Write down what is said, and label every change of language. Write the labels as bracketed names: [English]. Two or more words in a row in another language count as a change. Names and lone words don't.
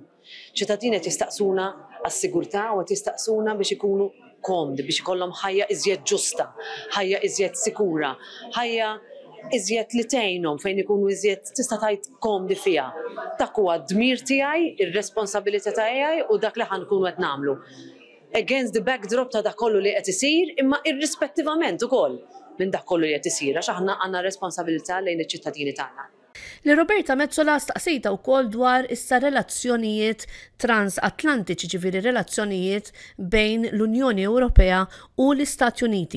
[Maltese] ċittadini qed jistaqsuna għas-sigurtà u qed jistaqsuna biex ikunu komdi, biex ikollhom ħajja iżjed ġusta, ħajja iżjed sikura, ħajja iżjed li tgħinhom fejn ikunu iżjed tista' tgħid komdi fiha. Dak huwa d-dmir tiegħi, ir-responsabilità tiegħi u dak li ħankunu qed nagħmlu. [English] Against the backdrop [Maltese] ta' dak kollu li qed isir, imma irrispettivament ukoll minn dak kollu li qed isir għax aħna għandna responsabilità lejn iċ-ċittadini tagħna. Li Roberta Metsola staqsejta wkoll dwar issa relazzjonijiet transatlantiċi, ġifieri relazzjonijiet bejn l-Unjoni Ewropea u l-Istati Uniti.